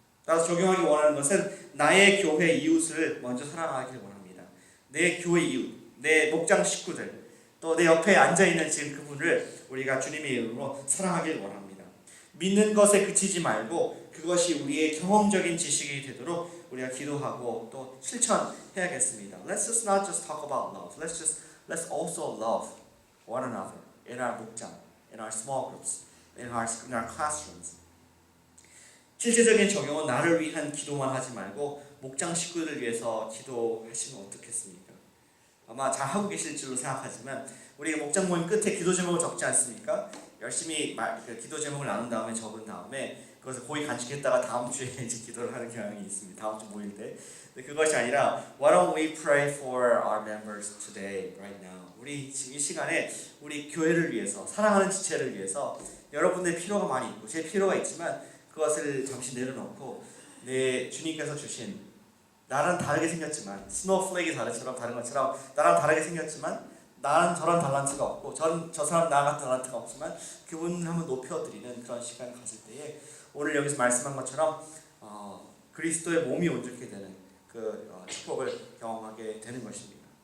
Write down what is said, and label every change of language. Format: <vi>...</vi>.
<ko>따라서 적용하기 원하는 것은 나의 교회 이웃을 먼저 사랑하기를 원합니다. 내 교회 이웃, 내 목장 식구들, 또 내 옆에 앉아있는 지금 그분을 우리가 주님의 이름으로 사랑하길 원합니다. 믿는 것에 그치지 말고 그것이 우리의 경험적인 지식이 되도록 우리가 기도하고 또 실천해야겠습니다.</ko> <en>Let's just not just talk about love. Let's also love one another in our 목장, in our small groups, in our classrooms.</en> <ko>실제적인 적용은 나를 위한 기도만 하지 말고 목장 식구들을 위해서 기도하시면 어떻겠습니까? 아마 잘 하고 계실 줄로 생각하지만 우리 목장 모임 끝에 기도 제목을 적지 않습니까? 열심히 기도 제목을 나눈 다음에 적은 다음에 그것을 고이 간직했다가 다음 주에 이제 기도를 하는 경향이 있습니다. 다음 주 모일 때. 근데 그것이 아니라</ko> <en>Why don't we pray for our members today, right now?</en> <ko>우리 지금 이 시간에 우리 교회를 위해서, 사랑하는 지체를 위해서 여러분의 필요가 많이 있고 제 필요가 있지만 그것을 잠시 내려놓고 내 주님께서 주신 나랑 다르게 생겼지만 스노우플레이크 다른 것처럼 나랑 다르게 생겼지만 나는 저런 달란트가 없고 저 사람 나 같은 달란트가 없지만 그분을 한번 높여드리는 그런 시간을 가질 때에 오늘 여기서 말씀한 것처럼 그리스도의 몸이 온전케 되는 그 축복을 경험하게 되는 것입니다.</ko>